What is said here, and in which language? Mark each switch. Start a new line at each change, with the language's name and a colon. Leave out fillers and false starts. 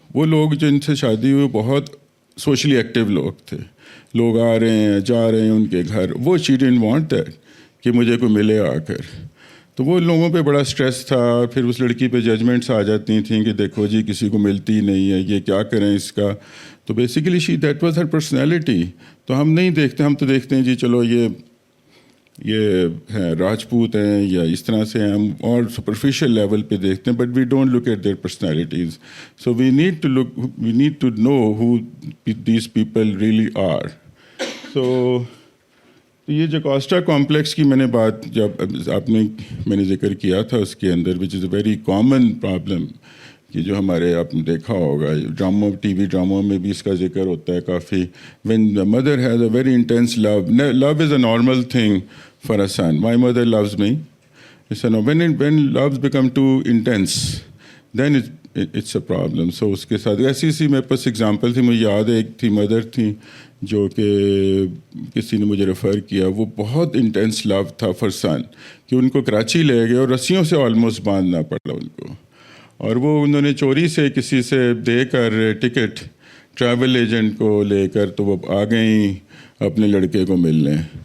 Urdu: وہ لوگ جن سے شادی ہوئی بہت سوشلی ایکٹیو لوگ تھے, لوگ آ رہے ہیں جا رہے ہیں ان کے گھر. وہ she didn't want that کہ مجھے کوئی ملے آ کر. تو وہ لوگوں پہ بڑا سٹریس تھا. پھر اس لڑکی پہ ججمنٹس آ جاتی تھیں کہ دیکھو جی کسی کو ملتی نہیں ہے, یہ کیا کریں اس کا.
English: تو basically that was her personality.
Urdu: تو ہم نہیں دیکھتے, ہم تو دیکھتے ہیں جی چلو یہ ہیں راجپوت ہیں یا اس طرح سے ہیں, ہم اور سپرفیشل لیول پہ دیکھتے ہیں, but we don't look at their personalities.
English: So we need to know who these people really are.
Urdu: تو یہ جکاسٹا کمپلیکس کی میں نے بات جب میں نے ذکر کیا تھا اس کے اندر, وچ از اے ویری کامن پرابلم, کہ جو ہمارے آپ نے دیکھا ہوگا ڈراموں ٹی وی ڈراموں میں بھی اس کا ذکر ہوتا ہے کافی.
English: When the mother has a very intense love is a normal thing for a son. My mother loves me. When love becomes too intense then it's a problem.
Urdu: سو اس کے ساتھ ایسی میرے پاس اگزامپل تھی, مجھے یاد ہے ایک تھی مدر تھی جو کہ کسی نے مجھے ریفر کیا, وہ بہت انٹینس لو تھا فار سن, کہ ان کو کراچی لے گئے اور رسیوں سے آلموسٹ باندھنا پڑا ان کو, اور وہ انہوں نے چوری سے کسی سے دے کر ٹکٹ ٹریول ایجنٹ کو لے کر تو وہ آ گئیں اپنے لڑکے کو ملنے.